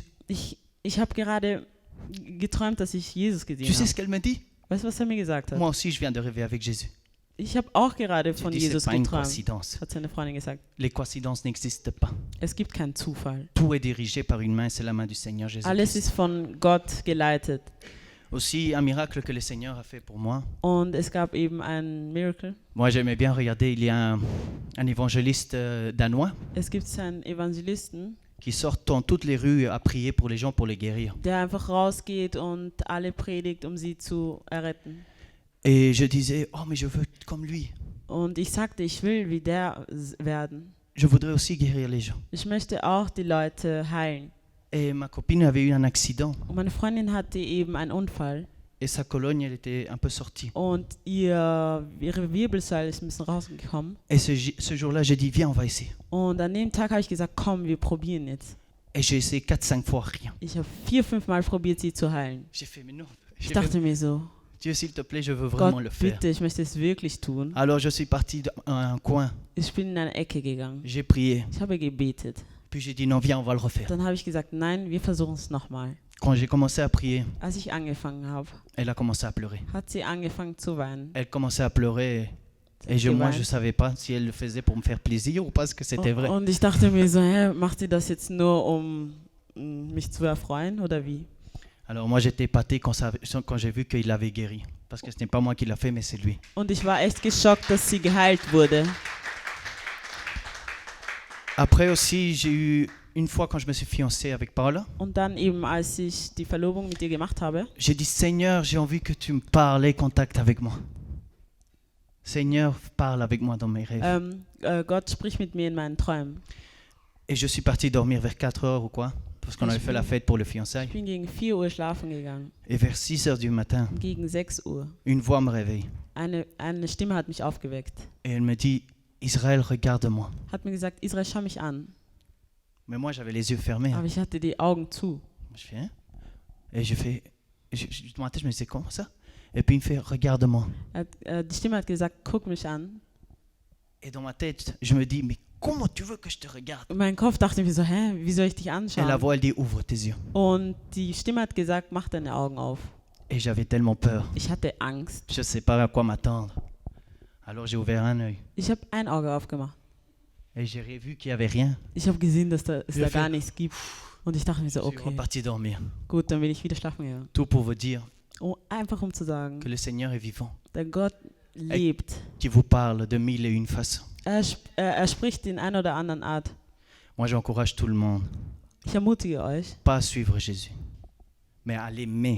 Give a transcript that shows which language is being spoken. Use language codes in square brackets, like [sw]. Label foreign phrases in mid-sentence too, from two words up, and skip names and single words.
[de] Ich habe gerade geträumt, dass ich Jesus [fr] Tu [de] gesehen [fr] sais [de] habe. [fr] ce qu'elle me dit? [de] Weißt du, was er mir gesagt hat? [fr] Moi aussi, je viens de rêver avec Jésus. [de] Ich habe auch gerade [fr] J'ai [de] von [fr] dit, c'est [de] Jesus [fr] pas une [de] geträumt, [fr] coïncidence. [de] hat seine Freundin gesagt. [fr] Les coïncidences n'existent pas. [de] Es gibt keinen Zufall. [fr] Tout est dirigé par une main, c'est la main du Seigneur [de] Alles [fr] Jésus. [de] ist von Gott geleitet. [fr] Aussi, un miracle que le Seigneur a fait pour moi. [de] Und es gab eben ein Miracle. [fr] Moi, j'aimais bien regarder, il y a un évangéliste danois [de] Es gibt einen Evangelisten, [fr] qui sort dans toutes les rues à prier pour les gens pour les guérir. [de] der einfach rausgeht und alle predigt, um sie zu erretten. [fr] Et je disais, oh, mais je veux être comme lui. [de] Und ich sagte, ich will wie der werden. [fr] Je voudrais aussi guérir les gens. [de] Ich möchte auch die Leute heilen. [fr] Et ma copine avait eu un accident [de] Und meine Freundin hatte eben einen Unfall [fr] et sa colonne, elle était un peu sortie. [de] und ihre Wirbelsäule ist ein bisschen rausgekommen. [fr] Et ce jour-là, j'ai dit, viens, on va essayer. [de] Und an dem Tag habe ich gesagt, komm, wir probieren jetzt. [fr] Et j'ai essayé 4-5 fois, rien. [de] Ich habe 4-5 Mal probiert, sie zu heilen. [fr] J'ai fait, mais non. [de] Ich [fr] J'ai [de] dachte [fr] fait, [de] mir so, [fr] Dieu, s'il te plaît, je veux vraiment [de] Gott, [fr] le faire. [de] bitte, ich möchte es wirklich tun. [fr] Alors, je suis parti à un coin. [de] Ich bin in eine Ecke gegangen. [fr] J'ai prié. [de] Ich habe gebetet. [fr] Puis j'ai dit, non, viens, on va le refaire. [de] Dann habe ich gesagt, nein, wir versuchen es nochmal. [fr] Quand j'ai commencé à prier, [de] Als ich angefangen habe, [fr] elle a commencé à pleurer. [de] hat sie angefangen zu weinen. [fr] Elle commençait à pleurer. [de] Sie hat [fr] Et moi, je [de] geweint. [fr] ne savais pas si elle le faisait pour me faire plaisir ou parce que c'était vrai. [de] Und ich dachte mir so, hä, macht sie das jetzt nur, um mich zu erfreuen oder wie? [fr] Alors moi, j'étais épaté quand j'ai vu qu'il l'avait guéri. Parce que ce n'est pas moi qui l'a fait, mais c'est lui. [de] Und ich war echt geschockt, dass sie geheilt wurde. [fr] Après aussi, j'ai eu une fois quand je me suis fiancé avec Paula, [de] Und dann eben, als ich die Verlobung mit ihr gemacht habe, [fr] j'ai dit, Seigneur, j'ai envie que tu me parles et contactes avec moi. Seigneur, parle avec moi dans mes rêves. [de] Gott spricht mit mir in meinen Träumen. [fr] Et je suis parti dormir vers 4 heures ou quoi, parce qu'on avait fait la fête pour le fiançailles. [de] Ich bin gegen 4 Uhr schlafen gegangen. [fr] Et vers 6 heures du matin, [de] Und gegen 6 Uhr. [fr] une voix me réveille. [de] Eine Stimme hat mich aufgeweckt. [fr] Et elle me dit, Israël, regarde-moi. [de] Hat mir gesagt, Israel, schau mich an. [fr] Mais moi, j'avais les yeux fermés. [de] Aber ich hatte die Augen zu. [fr] Je fais, hein? Et je fais, dans ma tête, je me disais, comment ça? Et puis il me fait, regarde-moi. [de] Die Stimme hat gesagt, guck mich an. [fr] Et dans ma tête, je me dis, mais comment tu veux que je te regarde? [de] Und mein Kopf dachte mir so, hä, wie soll ich dich [fr] Et la [de] anschauen? [fr] voix, elle dit, ouvre tes yeux. [de] Und die Stimme hat gesagt, mach deine Augen auf. [fr] Et j'avais tellement peur. [de] Ich hatte Angst. [fr] Je ne sais pas à quoi m'attendre. Alors j'ai ouvert un œil. [de] Ich habe ein Auge aufgemacht. [fr] Et j'ai vu qu'il n'y avait rien. [de] Ich habe gesehen, dass es Ja, da gar viel- nichts gibt. Und ich dachte mir so, [fr] Je suis [de] okay, [fr] reparti dormir. [de] gut, dann bin ich wieder schlafen gegangen. [fr] Tout pour vous dire [de] Einfach um zu sagen, [fr] que le Seigneur est vivant. [de] der Gott lebt. [fr] Qui vous parle de 1001 façons. [de] Er spricht in einer oder anderen Art. [fr] Moi, j'encourage tout le monde, [de] Ich ermutige euch, [fr] pas à suivre Jésus, mais à l'aimer.